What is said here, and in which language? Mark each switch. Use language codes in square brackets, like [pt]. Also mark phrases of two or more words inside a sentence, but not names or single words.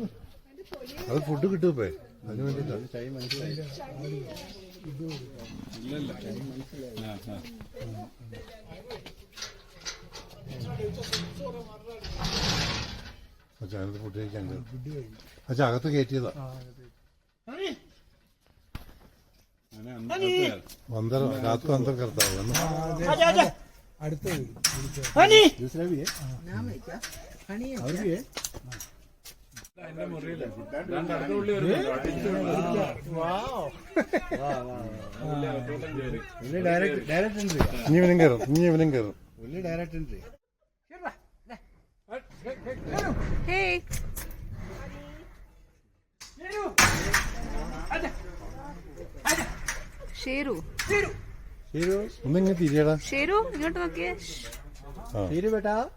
[ml] അത് ഫുഡ് കിട്ടും അതിന് വേണ്ടിട്ടാണ്. അച്ഛനത് ഫുഡ് കഴിക്കാൻ അച്ഛൻ അകത്ത് കയറ്റിയതാ. [hi] अंदर रात को अंदर करता होगा ना. दूसरा भी है और भी है. [en] Direct entry. [hi] इवनिंग करो [en] direct entry. [ml] Hey. ഷേരു ഒന്നിങ്ങനെ തിരിയടാ. ഷേരു ഇങ്ങോട്ട് നോക്കിയേ. ഷേരു ബേട്ടാ.